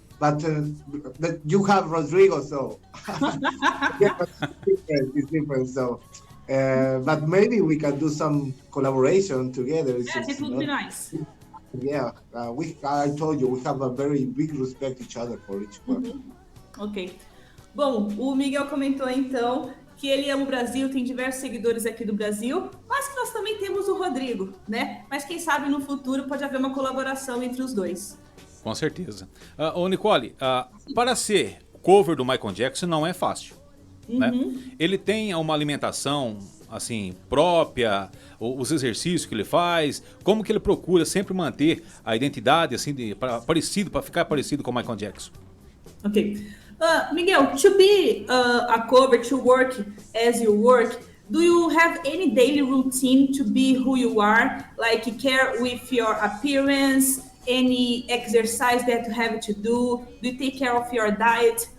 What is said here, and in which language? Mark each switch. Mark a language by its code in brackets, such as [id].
[en] But you have Rodrigo, so yeah, it's different. So, but maybe we can do some collaboration together. Yes, it would be nice. Yeah, I told you, we have a very big respect each other for each one. Ok. [pt] Bom, o Miguel comentou então que ele ama o Brasil, tem diversos seguidores aqui do Brasil, mas que nós também temos o Rodrigo, né? Mas quem sabe no futuro pode haver uma colaboração entre os dois. Com certeza. Ô Nicole, para ser cover do Michael Jackson não é fácil, né? Ele tem uma alimentação assim própria, os exercícios que ele faz, como que ele procura sempre manter a identidade assim para ficar parecido com o Michael Jackson. Ok. [en] Miguel, to be a cover, to work as you work, do you have any daily routine to be who you are, like care with your appearance, any exercise that you have to do you take care of your diet?